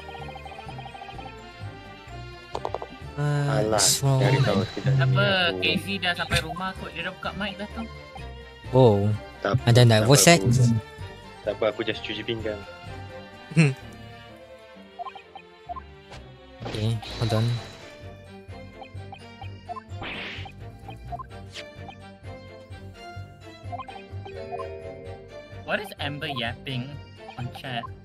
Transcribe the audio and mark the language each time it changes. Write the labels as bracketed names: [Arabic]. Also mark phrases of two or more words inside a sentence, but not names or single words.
[Malay] Alah, [English] What's wrong? [Malay] cari tahu tidak. Apa KayZee dah sampai rumah kot. Dia dah buka mic dah tu. Oh, ada nak voice act? Tak apa, aku just cuci pinggan. [English] Okay, hold on. What is Amber yapping on chat?